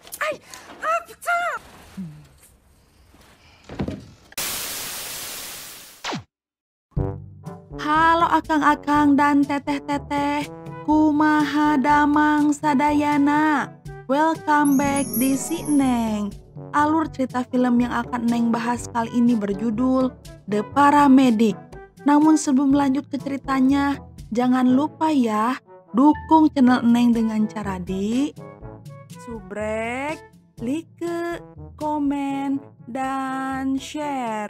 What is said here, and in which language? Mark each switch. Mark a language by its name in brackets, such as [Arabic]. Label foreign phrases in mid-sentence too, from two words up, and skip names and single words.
[Sundanese] Halo akang-akang dan teteh-teteh, kumaha damang sadayana. [English] Welcome back [Indonesian] di Si Neng. Alur cerita film yang akan Neng bahas kali ini berjudul The Paramedic. Namun sebelum lanjut ke ceritanya, jangan lupa ya, dukung channel Neng dengan cara di subrek, like, komen, dan share.